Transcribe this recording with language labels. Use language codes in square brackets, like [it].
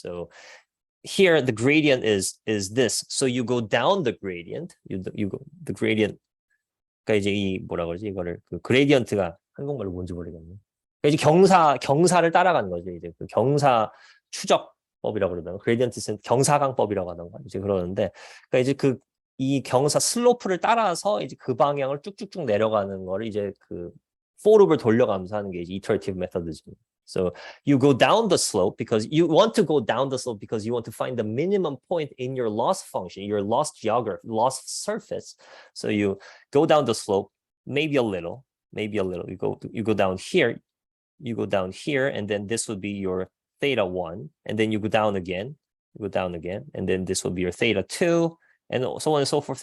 [en] So here the gradient is this. So you go down the gradient. You go the gradient. [ko] 그러니까 이제 이 뭐라 그러지 이거를 그 그레디언트가 한국말로 뭔지 모르겠네. 이제 경사를 따라가는 거죠. 이제 그 경사 추적법이라고 그러면 그레디언트는 경사강법이라고 하던가 이제 그러는데, 그러니까 이제 이 경사 슬로프를 따라서 이제 그 방향을 쭉쭉쭉 내려가는 거를 이제 그 for loop을 돌려가면서 하는 게 이제 iterative methodism. [en] So you go down the slope because you want to go down the slope because you want to find the minimum point in your loss function, your loss geography, loss surface. So you go down the slope, maybe a little. You go down here. And then this would be your theta 1, and then you go down again, and then this will be your theta 2, and so on and so forth.